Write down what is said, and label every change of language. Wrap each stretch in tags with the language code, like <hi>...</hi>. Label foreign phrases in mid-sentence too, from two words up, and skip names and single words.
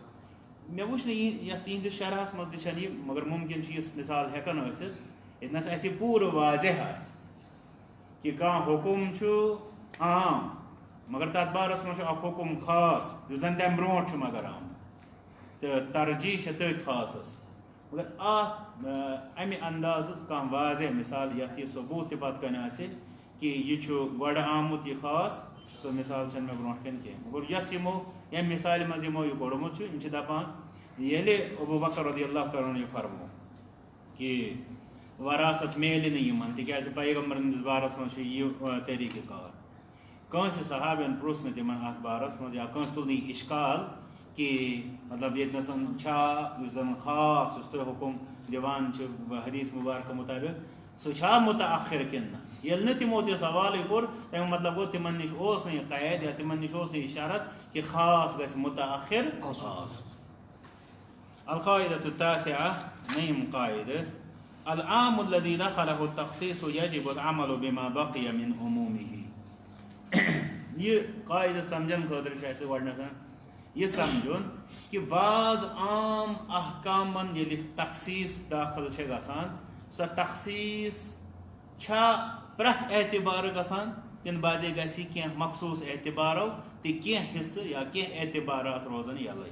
<ks>مےٚ وٕچھ نہٕ یتھ تِہنٛدِس شرحس منٛز تہِ چھنہٕ یہِ مگر مُمکِن چھُ یِژھ مِثال ہٮ۪کان ٲسِتھ ییٚتنس اَسہِ پوٗرٕ واضح آسہِ کہِ کانٛہہ حُکُم چھُ عام مگر تتھ بارس منٛز چھُ اکھ حُکُم خاص یُس زن تمہِ برونٛٹھ چھُ مگر آمُت تہٕ ترجیح چھےٚ تٔتھۍ خاصس. مگر اتھ امہِ اندازٕچ کانٛہہ واضح مثال یتھ یہِ ثبوٗت تہِ پتہٕ کنہِ آسہِ کہِ یہِ چھُ گۄڈٕ آمُت یہِ خاص سۄ مثال چھنہٕ مےٚ برونٛٹھ کَنہِ کینٛہہ. مگر یۄس یِمو ییٚمہِ مثالہِ منٛز یِمو یہِ کوٚڑمُت چھُ یِم چھِ دپان ییٚلہِ ابو بکر</ks> <ar>رضی اللہ تعالیٰ عنہ</ar> <ks>یہِ فرمو کہِ وراثت میلہِ نہٕ یِمن تِکیٛازِ پیغمبرن ہٕنٛدِس بارس منٛز چھُ یہِ طریٖقہٕ کار. کٲنٛسہِ صحابین پرٛژھ نہٕ تِمن اتھ بارس منٛز یا کٲنٛسہِ تُل نہٕ یہِ اِشکال کہِ مطلب ییٚتنس چھا یُس زن خاص یُس تُہۍ حُکُم دِوان چھِ حدیث مُبارکہٕ مُطٲبق سُہ چھا مُتأخر کِنہٕ نہ. ییٚلہِ نہٕ تِمو تہِ سوالٕے کوٚر تمیُک مطلب گوٚو تِمن نِش اوس نہٕ یہِ قید یا تِمن نِش اوس نہٕ یہِ شرط کہِ خاص گژھِ مُتأخر آسُن.</ks> <ar>القاعدة التاسعة</ar> <ks>نیم قاعدٕ</ks> <ar>العام الذي دخله التخصيص يجب العمل بما بقي من عمومه.</ar> <ks>یہ قاعدٕ سمجھن خٲطرٕ چھُ اَسہِ گۄڈٕنٮ۪تھ یہِ سمجھُن کہِ بعض عام احکامن ییٚلہِ تخصیٖص داخل چھِ گژھان سۄ تخصیٖص چھا پرٛٮ۪تھ اعتبارٕ گژھان کِنہٕ بعضے گژھِ کینٛہہ مخصوٗص اعتبارو تہٕ کینٛہہ حصہٕ یا کینٛہہ اعتبارات روزان یَلَے.</ks>